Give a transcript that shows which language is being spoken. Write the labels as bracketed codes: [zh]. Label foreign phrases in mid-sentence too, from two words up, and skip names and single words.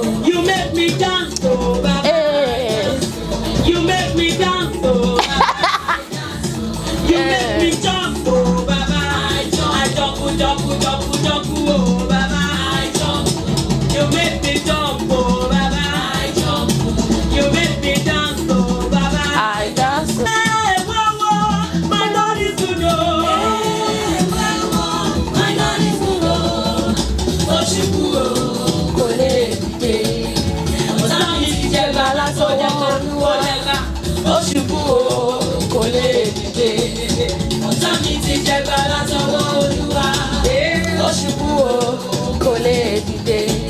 [en] You make me dance, oh Baba. You make me dance, oh Baba. You make me jump, oh Baba. I jump, oh Baba. You make me jump, oh Baba. You make me dance, oh Baba. I dance so. Hey, whoa, whoa, my Lord is good, oh. Hey, whoa, whoa, my Lord is good, oh. [yo] Oshiku, oh, kò lè dìde. Ọ̀tá mi ti jẹ gbà látọwọ́ Olúwa. Oshiku, oh, kò lè dìde. Ọ̀tá mi ti jẹ gbà látọwọ́ Olúwa. Oshiku, oh, kò lè dìde.